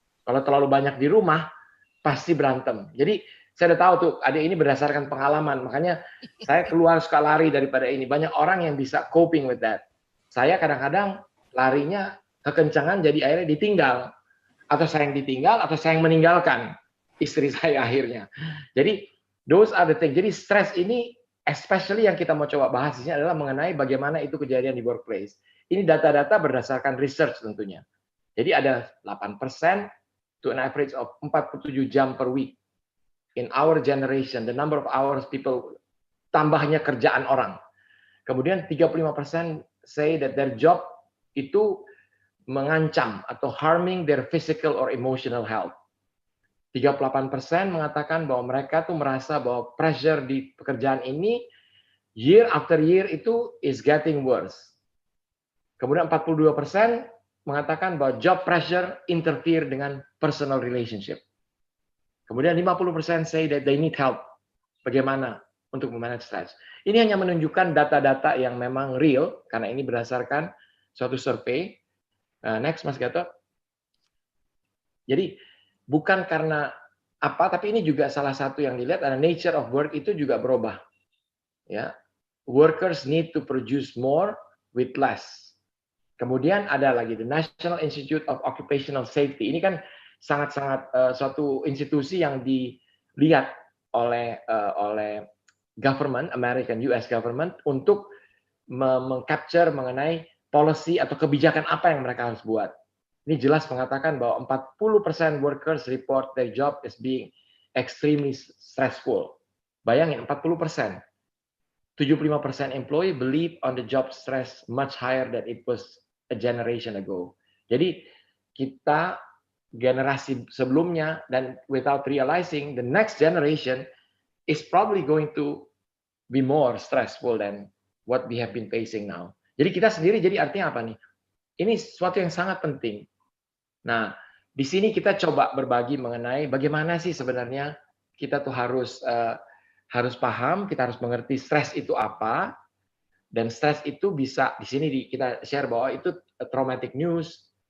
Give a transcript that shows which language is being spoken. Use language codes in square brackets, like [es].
[id] Kalau terlalu banyak di rumah, pasti berantem. Jadi saya udah tahu tuh, adik ini berdasarkan pengalaman, makanya saya keluar suka lari daripada ini. Banyak orang yang bisa [en] coping with that. [id] Saya kadang-kadang larinya kekencangan, jadi akhirnya ditinggal. Atau saya yang ditinggal, atau saya yang meninggalkan istri saya akhirnya. Jadi [en] those are the things. [id] Jadi stres ini, especially yang kita mau coba bahas di sini adalah mengenai bagaimana itu kejadian di workplace. Ini data-data berdasarkan research tentunya. Jadi ada 8% [en] to an average of [id] 47 jam per week. [en] In our generation, the number of hours people, [id] tambahnya kerjaan orang. [en] Kemudian 35% say that their job [id] itu mengancam atau [en] harming their physical or emotional health. [id] 38% mengatakan bahwa mereka tuh merasa bahwa pressure di pekerjaan ini [en] year after year [id] itu [en] is getting worse. [id] Kemudian 42% mengatakan bahwa [en] job pressure interfere dengan personal relationship. Kemudian 50% say that they need help. [id] Bagaimana untuk memanage stress. Ini hanya menunjukkan data-data yang memang real, karena ini berdasarkan suatu survei. Next, Mas Gatot. Jadi bukan karena apa, tapi ini juga salah satu yang dilihat adalah [en] nature of work [id] itu juga berubah. [en] Ya, workers need to produce more with less. [id] Kemudian ada lagi the National Institute of Occupational Safety. Ini kan sangat-sangat suatu institusi yang dilihat oleh government, American US government untuk mengcapture mengenai policy atau kebijakan apa yang mereka harus buat. Ini jelas mengatakan bahwa [en] 40% workers report their job as being extremely stressful. Bayangin 40%. 75% employee believe on the job stress much higher than it was a generation ago. [id] Jadi kita generasi sebelumnya, dan [en] without realizing the next generation is probably going to be more stressful than what we have been facing now. [id] Jadi kita sendiri, jadi artinya apa nih? Ini sesuatu yang sangat penting. Nah, di sini kita coba berbagi mengenai bagaimana sih sebenarnya kita tuh harus paham, kita harus mengerti stres itu apa, dan stres itu bisa di sini kita share bahwa itu [en] traumatic news.